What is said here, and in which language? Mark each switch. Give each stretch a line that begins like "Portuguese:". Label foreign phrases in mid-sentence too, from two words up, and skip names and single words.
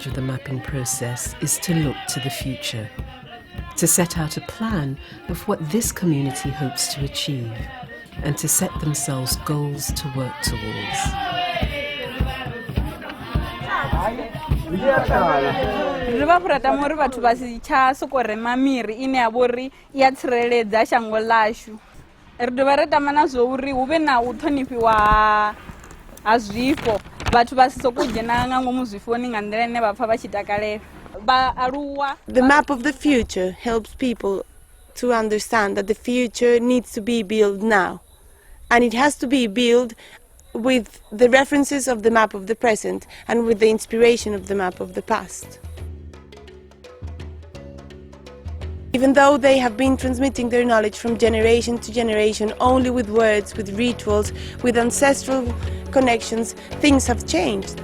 English: of the mapping process is to look to the future, to set out a plan of what this community hopes to achieve, and to set themselves goals to work towards.
Venda: Ri vha fhurata muri vhathu vha si tsha soko rema miri ine ya vhori ya tsireledza shango ḽashu ri dovha ri tama na zwo uri hu vhe na u ṱhonifhiwa ha zwifho vhathu vha si sokou dzhena nga ngomu zwifhoni nga nḓila ine vha pfha vha tshi takalela vhaaluwa.
English: The map of the future helps people to understand that the future needs to be built now, and it has to be built with the references of the map of the present and with the inspiration of the map of the past. Even though they have been transmitting their knowledge from generation to generation only with words, with rituals, with ancestral connections, things have changed.